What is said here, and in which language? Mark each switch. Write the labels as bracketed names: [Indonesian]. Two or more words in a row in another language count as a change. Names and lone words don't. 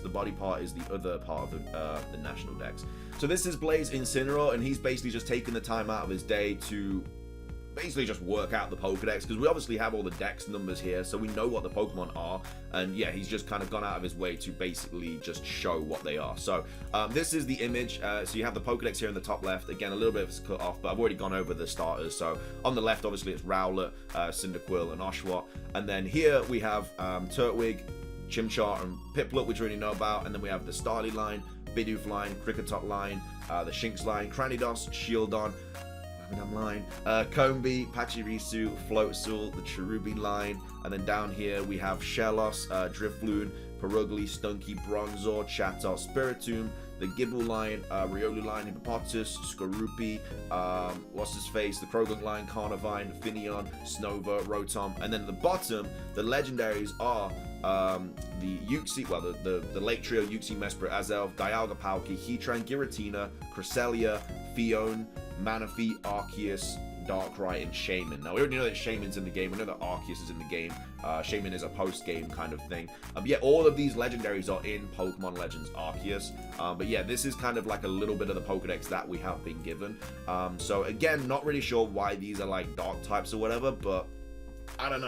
[English] The body part is the other part of the national Dex. So this is Blaze Incineroar, and he's basically just taking the time out of his day to basically just work out the Pokedex, because we obviously have all the Dex numbers here, so we know what the Pokemon are, and yeah, he's just kind of gone out of his way to basically just show what they are. So this is the image. So you have the Pokedex here in the top left. Again, a little bit of it's cut off, but I've already gone over the starters. So on the left, obviously it's Rowlet, Cyndaquil, and Oshawott, and then here we have Turtwig, Chimchar, and Piplup, which we already know about, and then we have the Starly line, Bidoof line, Kricketot line, the Shinx line, Cranidos, Shieldon, line, Combee, Pachirisu, Floatzel, the Cherubi line, and then down here we have Shellos, Drifloon, Perugly, Stunky, Bronzor, Chatot, Spiritomb, the Gibble line, Riolu line, Hippopotas, Skorupi, what's his face, the Krogunk line, Carnivine, Finneon, Snova, Rotom, and then at the bottom, the legendaries are the Uxie, well, the late trio, Uxie, Mesprit, Azelf, Dialga, Palkia, Heatran, Giratina, Cresselia, Fione, Manaphy, Arceus, Darkrai, and Shaman. Now, we already know that Shaman's in the game. We know that Arceus is in the game. Shaman is a post-game kind of thing. Yeah, all of these legendaries are in Pokemon Legends Arceus. But yeah, this is kind of like a little bit of the Pokedex that we have been given. So again, not really sure why these are like dark types or whatever, but I don't know.